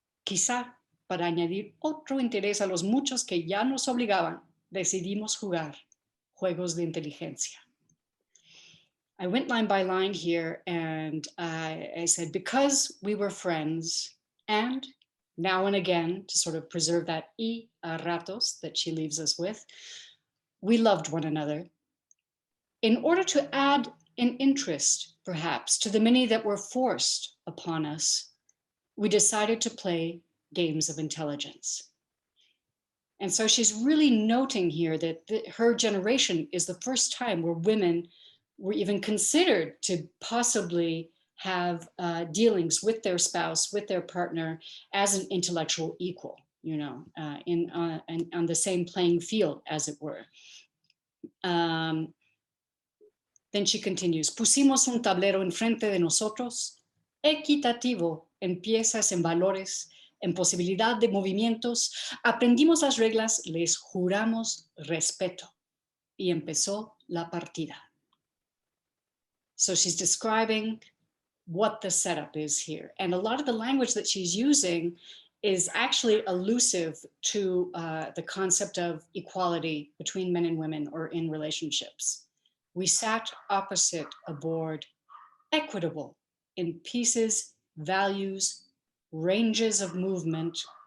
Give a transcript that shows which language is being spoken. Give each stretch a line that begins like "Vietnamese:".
Spanish: Quizá para añadir otro interés a los muchos que ya nos obligaban, decidimos jugar juegos de inteligencia.
English: I went line by line here, and I said, because we were friends, and now and again, to sort of preserve that
Spanish: y a ratos
English: that she leaves us with, we loved one another. In order to add an interest, perhaps, to the many that were forced upon us, we decided to play games of intelligence. And so she's really noting here that her generation is the first time where women were even considered to possibly have dealings with their spouse, with their partner, as an intellectual equal, you know, on the same playing field, as it were. Then she continues,
Spanish: pusimos un tablero enfrente de nosotros, equitativo en piezas, en valores, en posibilidad de movimientos, aprendimos las reglas, les juramos respeto, y empezó la partida.
English: So she's describing what the setup is here. And a lot of the language that she's using is actually elusive to the concept of equality between men and women or in relationships. We sat opposite a board, equitable in pieces, values, ranges of movement.